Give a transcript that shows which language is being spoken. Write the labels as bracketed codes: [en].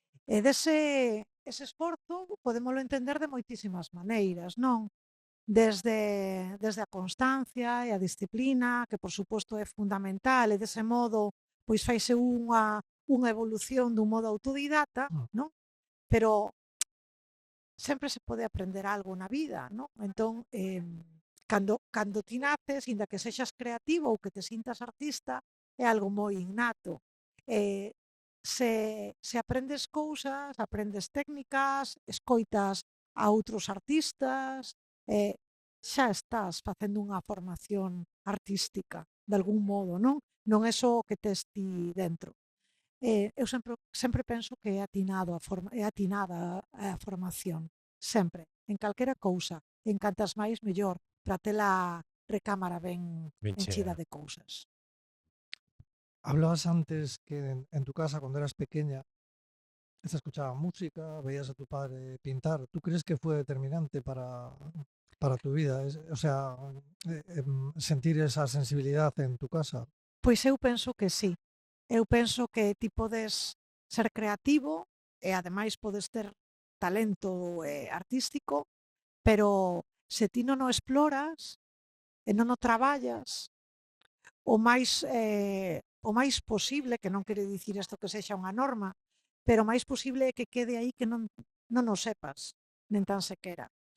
[gl] E ese esforzo podémolo entender de moitísimas maneiras, non? Desde a constancia e a disciplina, que por suposto é fundamental, e dese modo pois faise unha evolución dun modo autodidata, non? Pero sempre se pode aprender algo na vida, non? Entón, cando ti naces, inda que sexas creativo ou que te sintas artista, é algo moi innato. Se aprendes cousas, aprendes técnicas, escoitas a outros artistas, xa estás facendo unha formación artística. de algún modo, non? Non é só o que tes ti dentro. Eu sempre penso que é atinada a formación, sempre, en calquera cousa, en cantas máis mellor, para ter a recámara ben Ben enchida chea. de cousas. [es] Hablabas antes que en tu casa, cuando eras pequeña, se escuchaba música, veías a tu padre pintar. ¿Tú crees que fue determinante para tu vida? O sea, sentir esa sensibilidad en tu casa. [gl] Pois eu penso que sí. Eu penso que ti podes ser creativo e ademais podes ter talento artístico, pero se ti non o exploras e non o traballas, o máis posible, que non quere dicir isto que sexa unha norma, pero o máis posible é que quede aí que non o sepas, nen tan sequera.